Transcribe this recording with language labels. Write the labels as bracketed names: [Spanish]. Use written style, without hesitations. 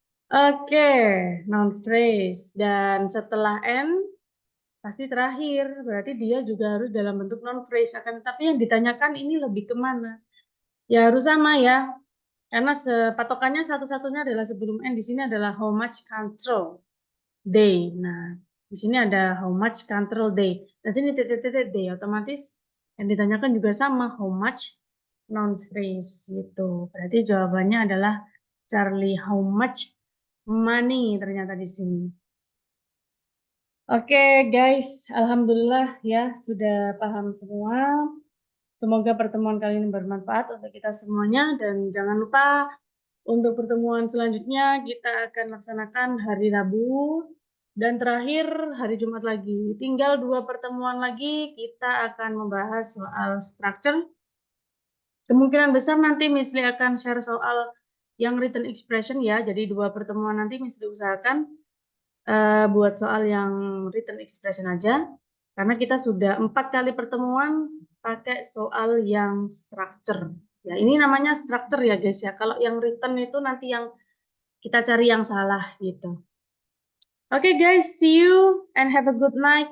[Indonesian] Oke, noun phrase dan setelah n pasti terakhir, berarti dia juga harus dalam bentuk non phrase. Akan tetapi yang ditanyakan ini lebih kemana? Ya harus sama ya, karena patokannya satu-satunya adalah sebelum n di sini adalah [English] how much control they. [Indonesian] Nah, di sini ada [English] how much control they. [Indonesian] Dan sini titik-titik they, otomatis yang ditanyakan juga sama how much non phrase gitu. Berarti jawabannya adalah Charlie, [English] how much money [Indonesian] ternyata di sini. Oke guys, alhamdulillah ya sudah paham semua. Semoga pertemuan kali ini bermanfaat untuk kita semuanya dan jangan lupa untuk pertemuan selanjutnya kita akan laksanakan hari Rabu dan terakhir hari Jumat lagi. Tinggal 2 pertemuan lagi kita akan membahas soal structure. Kemungkinan besar nanti Miss Lee akan share soal yang written expression ya. Jadi 2 pertemuan nanti mesti diusahakan buat soal yang written expression aja. Karena kita sudah 4 kali pertemuan pakai soal yang structure. Ya, ini namanya structure ya guys ya. Kalau yang written itu nanti yang kita cari yang salah gitu. [English] Oke guys, see you and have a good night.